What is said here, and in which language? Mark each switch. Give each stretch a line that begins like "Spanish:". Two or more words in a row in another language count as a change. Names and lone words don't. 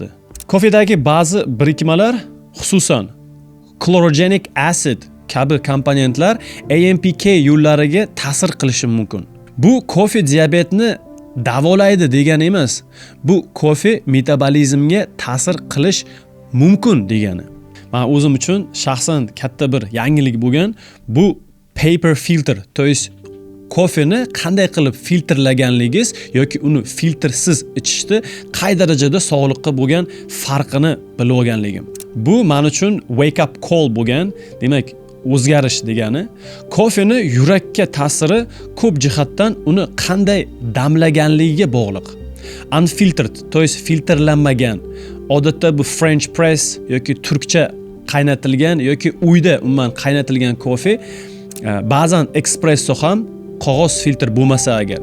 Uzbek: Kofedagi ba'zi birikmalar, xususan
English: chlorogenic acid
Uzbek: kabi komponentlar AMPK yo'llariga ta'sir qilishi mumkin. Bu kofe diabetni davolaydi degani emas. Bu kofe metabolizmga ta'sir qilish mumkin degani. Men o'zim uchun shaxsan katta bir yangilik bo'lgan bu
English: paper filter,
Russian: to есть
Uzbek: kofeni qanday qilib filtrlaganligingiz yoki uni filtrsiz ichishni qay darajada sog'liqqa bo'lgan farqini bilib olganligim. Bu men uchun
English: wake up call
Uzbek: bo'lgan, demak o'zgarish degani. Kofeni yurakka ta'siri ko'p jihatdan uni qanday damlaganligiga bog'liq. Unfiltered,
Russian: to есть
Uzbek: filtrlanmagan. Odatda bu
English: French press
Uzbek: yoki turkcha qaynatilgan yoki uyda umuman qaynatilgan kofe, ba'zan espresso ham qog'oz filtr bo'lmasa agar.